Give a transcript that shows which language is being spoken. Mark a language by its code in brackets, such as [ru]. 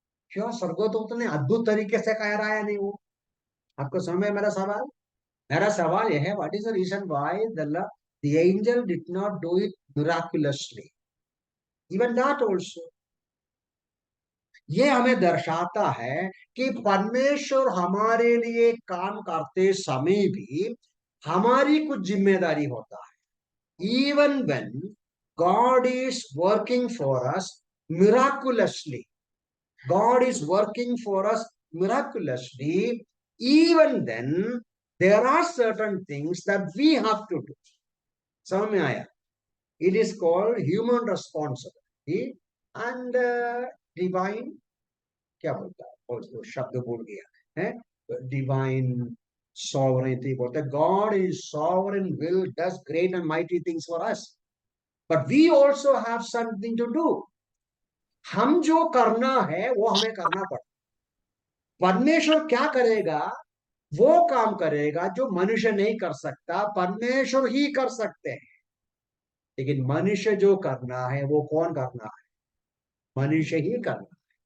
[hi] क्यों, स्वर्गदूत ने अद्भुत तरीके से कह रहा है नहीं वो। आपको समझ में मेरा सवाल, मेरा सवाल यह है, [en] What is the reason why the angel did not do it miraculously, even that also. [hi] ये हमें दर्शाता है कि परमेश्वर हमारे लिए काम करते समय भी हमारी कुछ जिम्मेदारी होता है। [en] Even when God is working for us miraculously, God is working for us miraculously, even then there are certain things that we have to do. [hi] समझ में आया, [en] it is called human responsibility and divine, [hi] क्या बोलता है, और वो शब्द भूल गया है, [en] divine sovereignty [hi] बोलता है। [en] God is sovereign, will does great and mighty things for us, but we also have something to do। [hi] हम जो करना है वो हमें करना पड़ता। परमेश्वर क्या करेगा, वो काम करेगा जो मनुष्य नहीं कर सकता, परमेश्वर ही कर सकते हैं। लेकिन मनुष्य जो करना है वो कौन करना है, मनुष्य ही करना है।